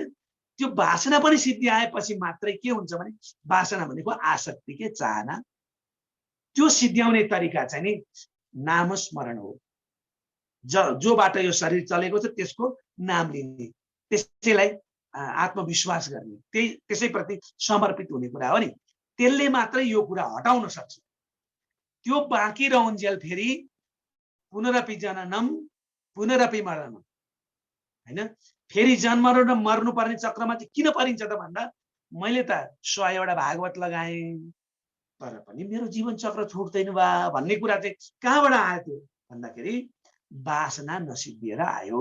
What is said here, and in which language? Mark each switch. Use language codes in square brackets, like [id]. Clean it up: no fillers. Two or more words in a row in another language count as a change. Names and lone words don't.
[ne] त्यो वासना पनि सिद्धि आएपछि मात्रै के हुन्छ भने वासना भनेको आसक्ति के चाहना, त्यो सिद्ध्याउने तरिका चाहिँ नि नामस्मरण हो। जोबाट यो शरीर चलेको छ त्यसको नाम लिने, त्यसैलाई आत्मविश्वास गर्ने, त्यसैप्रति समर्पित हुने कुरा हो नि। त्यसले मात्रै यो कुरा हटाउन सक्छ। त्यो बाँकी रहन्जेल फेरि [sa] पुनरपि जननम पुनरपि मरणम, [ne] होइन? फेरि जन्म र मर्नुपर्ने चक्रमा चाहिँ किन परिन्छ त भन्दा मैले त 100 भागवत लगाएँ तर पनि मेरो जीवन चक्र छुट्दैन बा भन्ने कुरा चाहिँ कहाँबाट आयो त्यो भन्दाखेरि वासना नसिद्धिएर आयो।